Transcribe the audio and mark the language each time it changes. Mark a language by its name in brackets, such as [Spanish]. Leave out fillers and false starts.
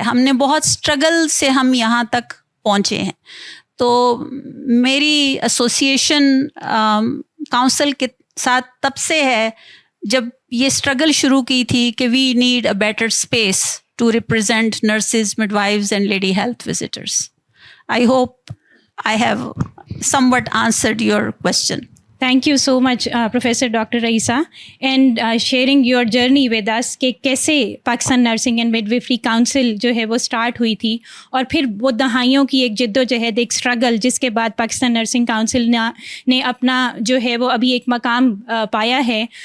[Urdu] ہم نے بہت اسٹرگل سے ہم یہاں تک پہنچے ہیں. تو میری ایسوسیشن کونسل کے ساتھ تب سے ہے جب یہ اسٹرگل شروع کی تھی کہ [English] We need a better space to represent nurses, midwives and lady health visitors. I hope I have somewhat answered your question. Thank you so much, Professor Dr. [Urdu] Raisa, [English] and sharing your journey with us [Urdu] کہ کیسے Pakistan nursing and midwifery council جو ہے وہ start ہوئی تھی, اور پھر وہ دہائیوں کی ایک جد و جہد, ایک اسٹرگل, جس کے بعد پاکستان نرسنگ کونسل نے اپنا جو ہے وہ ابھی ایک مقام پایا ہے.